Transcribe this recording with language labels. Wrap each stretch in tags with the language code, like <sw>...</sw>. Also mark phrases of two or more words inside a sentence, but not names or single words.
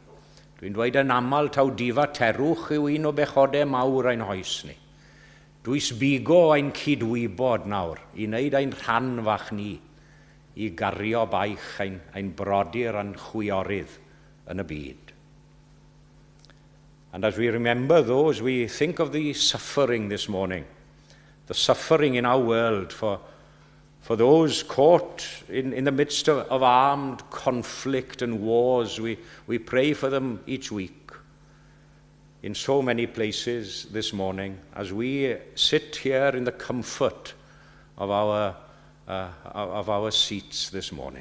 <cy>Dwi'n dweud yn aml taw difaterwch yw un o bechodau mawr ein hoes ni. Dwys bigo ein cydwybod nawr i wneud ein rhan fach ni i gario baich ein brodyr a'n chwiorydd yn y byd.</cy> <en>And as we remember those, we think of the suffering this morning, the suffering in our world for those caught in the midst of armed conflict and wars. We pray for them each week. In so many places this morning, as we sit here in the comfort of our seats this morning.</en>